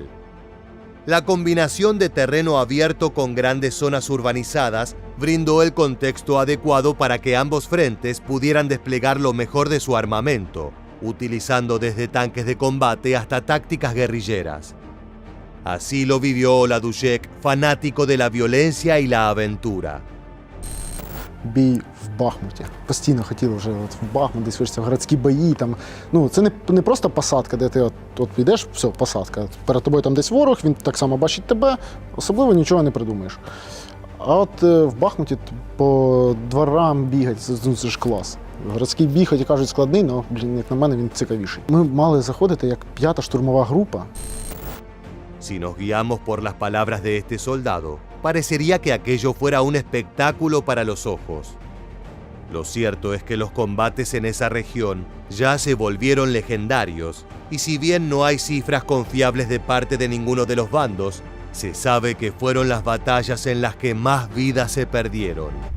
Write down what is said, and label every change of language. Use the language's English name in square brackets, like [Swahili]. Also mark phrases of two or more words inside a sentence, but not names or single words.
[Spanish] La combinación de terreno abierto con grandes zonas urbanizadas brindó el contexto adecuado para que ambos frentes pudieran desplegar lo mejor de su armamento, utilizando desde tanques de combate hasta tácticas guerrilleras. Así lo vivió Oladushek, fanático de la violencia y la aventura. [Ukrainian] Бій в Бахмуті. Постійно хотіли вже в Бахмут, десь вирішити городські бої. Там, це не просто посадка, де ти от підеш, все, посадка. Перед тобою там десь ворог, він так само бачить тебе, особливо нічого не придумаєш. А от в Бахмуті по дворам бігати, це ж клас. Городський бій, хоч і кажуть, складний, але, як на мене, він цікавіший. Ми мали заходити як 5-та штурмова група. [Spanish] Si nos guiamos por las palabras de este soldado, parecería que aquello fuera un espectáculo para los ojos. Lo cierto es que los combates en esa región ya se volvieron legendarios, y si bien no hay cifras confiables de parte de ninguno de los bandos, se sabe que fueron las batallas en las que más vidas se perdieron.